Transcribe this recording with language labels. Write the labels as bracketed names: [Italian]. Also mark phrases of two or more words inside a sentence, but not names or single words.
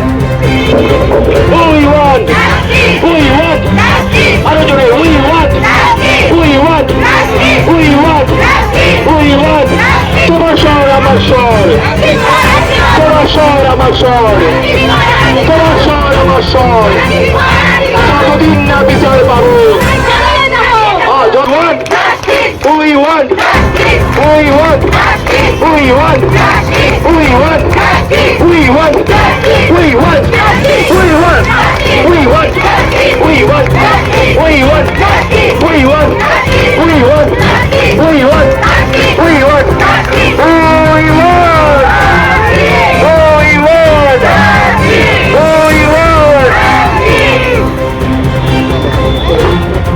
[Bangla] তোমার শহর আমার শহর তোমার শহর আমার শহর তোমার শহর আমার শহর যতদিন না বিচার পাবো [English] We want We want We want We want We want We want We want We want We want We want We want We want We want We want We want